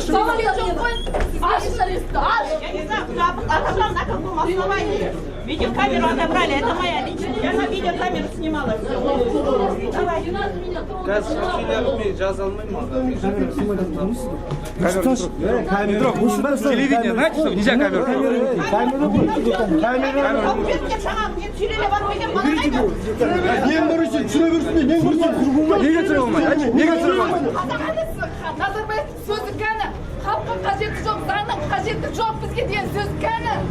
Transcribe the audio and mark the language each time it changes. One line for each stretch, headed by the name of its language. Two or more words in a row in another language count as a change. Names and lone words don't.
Kazakh: Самолет мен, ашыңдар есікті, аш!
Russian: Я не знаю, отобрал на каком основании. Видеокамеру отобрали, это моя личная. Я на видеокамеру снимала все. Давай. Телевидение, знаете, что нельзя камеру?
Kazakh: Назарбаев сөзі кәні, халыққа қажеті жоқ, заңның қажеті жоқ бізге деген сөз кәні.